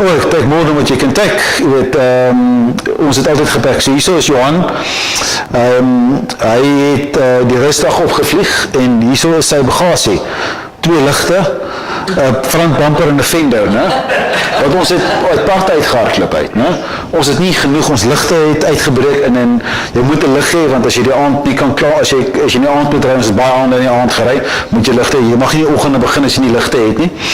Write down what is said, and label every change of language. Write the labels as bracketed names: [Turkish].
[English] Take more than what you can take, [Afrikaans] jy weet, ons het altyd gepak, so hierso is Johan, hy het die rustdag opgevlieg, en hierso is sy bagasie, 2 ligte, front bumper en 'n fender, né? Want ons het uit pad uitgehardloop uit, né? Ons het nie genoeg, ons ligte het uitgebreek en jy moet 'n lig hê, want as jy die aand nie kan klaar, as jy in die aand moet ry, ons het baie aande in die aand gery, moet jy ligte hê. Jy mag nie die oggende begin as jy nie ligte het nie.